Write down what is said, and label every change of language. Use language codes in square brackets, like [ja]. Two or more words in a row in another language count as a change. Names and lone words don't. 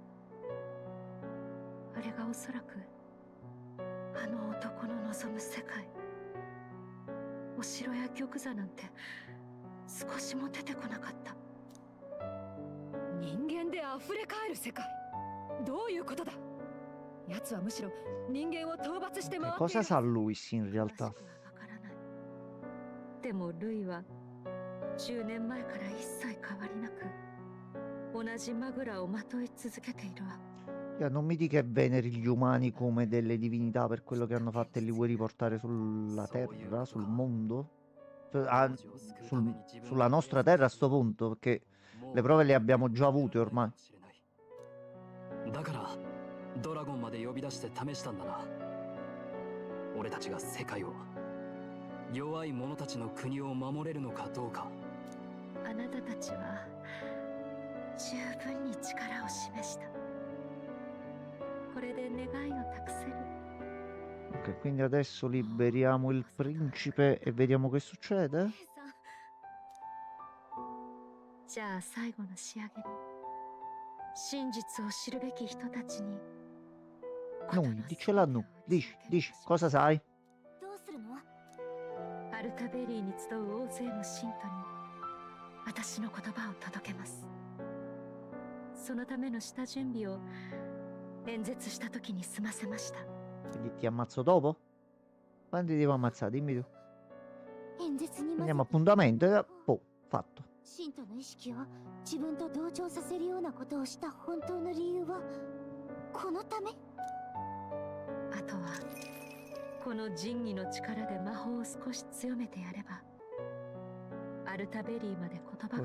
[ja] あれがおそらくあの男の望む世界。お城や玉座なんて少しも出てこなかった。人間で溢れ返る世界、どういうことだ。奴はむしろ人間を討伐して回っている。 [it] Cosa sa Luis in realtà? [ja] でもルイは10年前から一切変わりなく同じマグラをまとい続けているわ。 [it] Non mi dica che veneri gli umani come delle divinità per quello che hanno fatto e li vuoi riportare sulla terra, sul mondo? Sulla nostra terra a sto punto, perché le prove le abbiamo già avute ormai. [ja] だからドラゴンまで呼び出して試したんだな。俺たちが世界を、弱い者たちの国を守れるのかどうか。あなたたちは十分に力を示した。これで願いを託せる。 [it] Ok, quindi adesso liberiamo il principe e vediamo che succede? [ja] じゃあ最後の仕上げに真実を知るべき人たちに。 [it] Noi, dicela no. Dici, cosa sai? [ja] どうするの？アルタベリーに集う大勢の信徒に私の言葉を届けます。そのための下準備を演説した時に済ませました。 [it] Quindi ti ammazzo dopo? Quando ti devo ammazzare? Dimmi tu. [ja] 演説に [it] Prendiamo appuntamento e boh, fatto. [ja] 信徒の意識を自分と同調させるようなことをした本当の理由はこのため？あとはこの仁義の力で魔法を少し強めてやればアルタベリーまで言葉が